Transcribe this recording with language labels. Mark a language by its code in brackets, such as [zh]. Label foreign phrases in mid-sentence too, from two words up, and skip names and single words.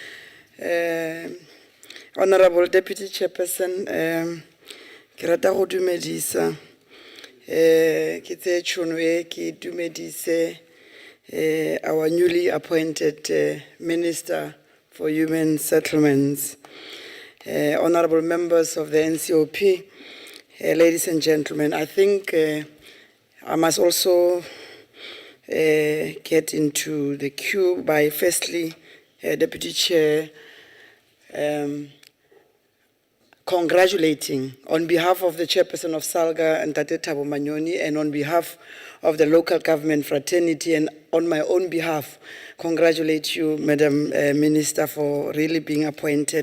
[en] Honorable Deputy Chairperson, [nso] ke rata go dumedisa ke tse tšhono e ke dumedise [en] our newly appointed Minister for Human Settlements, honorable members of the NCOP, ladies and gentlemen. I think I must also get into the queue by firstly, Deputy Chair, congratulating on behalf of the chairperson of Salga and Tate Thabo Manyoni, and on behalf of the local government fraternity, and on my own behalf, congratulate you, Madam Minister, for really being appointed.